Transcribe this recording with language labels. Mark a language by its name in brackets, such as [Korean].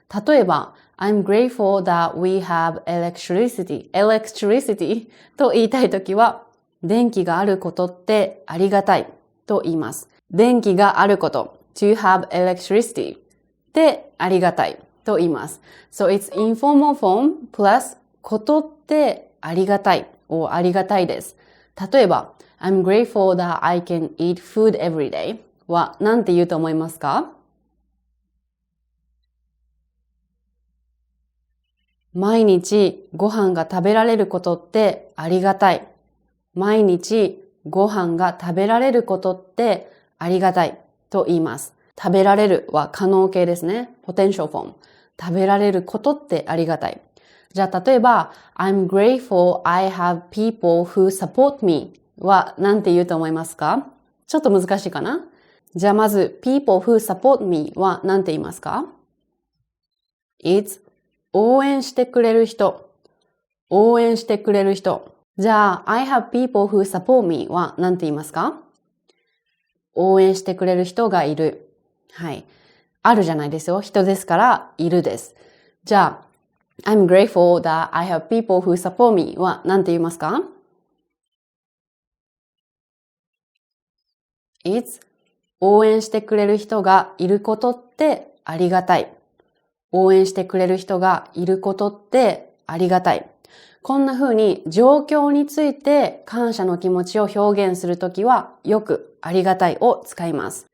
[Japanese] 例えば I'm grateful that we have electricity と言いたいときは電気があることってありがたいと言います。電気があること to have electricity ってありがたいと言います。 [English] So it's informal form plus ことってありがたいをありがたいです。 [Japanese] 例えば I'm grateful that I can eat food every day は何て言うと思いますか？毎日ご飯が食べられることってありがたい。毎日ご飯が食べられることってありがたいと言います。食べられるは可能形ですね。 [English] potential form。 [Japanese] 食べられることってありがたい。じゃあ例えば I'm grateful I have people who support me は何て言うと思いますか？ちょっと難しいかな？じゃあまず people who support me は何て言いますか？ It's 応援してくれる人。応援してくれる人。じゃあ I have people who support me は何て言いますか？応援してくれる人がいる。はい。あるじゃないですよ。人ですからいるです。じゃあ I'm grateful that I have people who support me は何て言いますか？ It's 応援してくれる人がいることってありがたい。応援してくれる人がいることってありがたい。こんな風に状況について感謝の気持ちを表現するときはよくありがたいを使います。